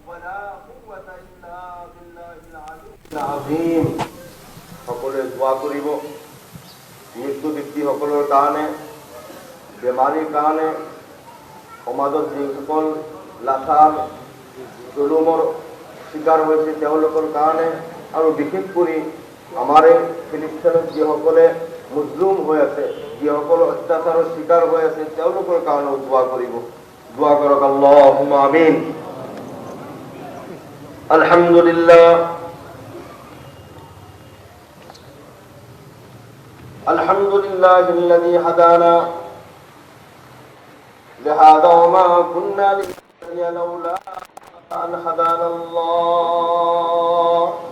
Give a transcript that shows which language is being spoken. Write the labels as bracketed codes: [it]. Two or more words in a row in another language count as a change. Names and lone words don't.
[as] সকলোৱে দোৱা কৰিব মৃত্যু ব্যক্তিসকলৰ কাৰণে বেমাৰীৰ কাৰণে সমাজত যিসকল লাচাৰ জুলুমৰ শিকাৰ হৈছে তেওঁলোকৰ কাৰণে আৰু বিশেষ কৰি আমাৰ এই ফিলিস্তিনত যিসকলে মুজলুম হৈ আছে যিসকল অত্যাচাৰৰ শিকাৰ হৈ আছে তেওঁলোকৰ কাৰণেও দোৱা কৰিব দোৱা কৰক [ar] اللهم آمين আলহামদুলিল্লাহ الذي هدانا لهذا وما كنا لنهتدي لولا أن هدانا الله